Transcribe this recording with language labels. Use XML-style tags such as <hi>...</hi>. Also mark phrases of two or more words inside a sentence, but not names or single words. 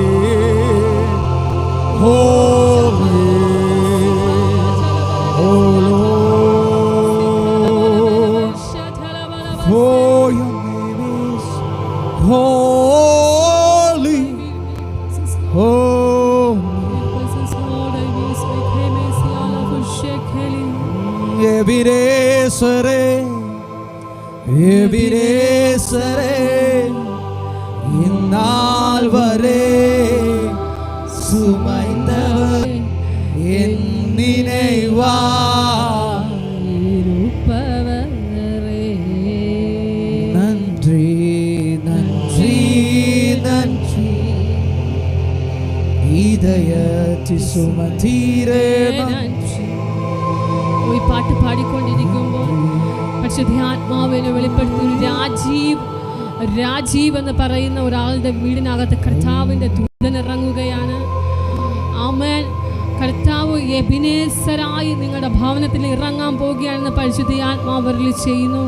<en>Holy, oh Lord, for your name is holy. Ebenezer,</en> <ta>இந்நாள் வரை சுமைந்தவர் என் நினைவாய் இருப்பவரே. நன்றி நன்றி நன்றி இதயத்தில் சுமந்தீரே நன்றி.</ta> <ml>ഈ പാട്ട് പാടിക്കൊണ്ടിരിക്കുമ്പോൾ പരിശുദ്ധാത്മാവിനെ വെളിപ്പെടുത്തുന്ന രാജീവ് എന്ന് പറയുന്ന ഒരാളുടെ വീടിനകത്ത് കർത്താവിൻ്റെ ദൂതൻ ഇറങ്ങുകയാണ്. ആമേൻ. കർത്താവ് എബിനേസരായി നിങ്ങളുടെ ഭവനത്തിൽ ഇറങ്ങാൻ പോവുകയാണെന്ന് പരിശുദ്ധാത്മാവ് അരുളി ചെയ്യുന്നു.</ml>